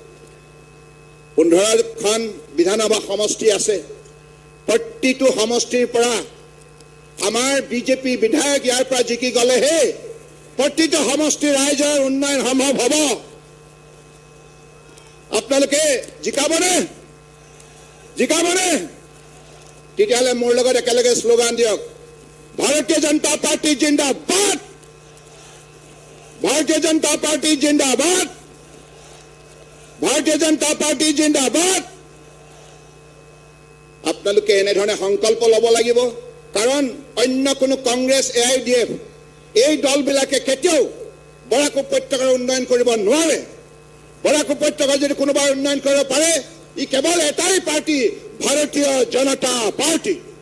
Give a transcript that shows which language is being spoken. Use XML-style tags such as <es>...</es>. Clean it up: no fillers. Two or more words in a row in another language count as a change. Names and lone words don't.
<as>15খন বিধানসভা সমষ্টি আছে, প্ৰতিটো সমষ্টিৰ পৰা আমাৰ বিজেপি বিধায়ক ইয়াৰ পৰা জিকি গলেহে প্ৰতিটো সমষ্টিৰ ৰাইজৰ উন্নয়ন সম্ভৱ হ'ব। আপোনালোকে জিকাবনে? জিকাবনে? তেতিয়াহ'লে মোৰ লগত একেলগে শ্লোগান দিয়ক,</as> <hi>भारतीय जनता पार्टी जिंदाबाद, भारतीय जनता पार्टी जिंदाबाद, भारतीय जनता पार्टी जिंदाबाद।</hi> <as>আপোনালোকে এনেধৰণে সংকল্প ল'ব লাগিব কাৰণ অন্য কোনো কংগ্ৰেছ, AIDF এই দলবিলাকে কেতিয়াও বৰাক উপত্যকাৰ উন্নয়ন কৰিব নোৱাৰে। বৰাক উপত্যকাৰ যদি কোনোবা উন্নয়ন কৰিব পাৰে ই কেৱল এটাই পাৰ্টি, ভাৰতীয় জনতা পাৰ্টি।</as>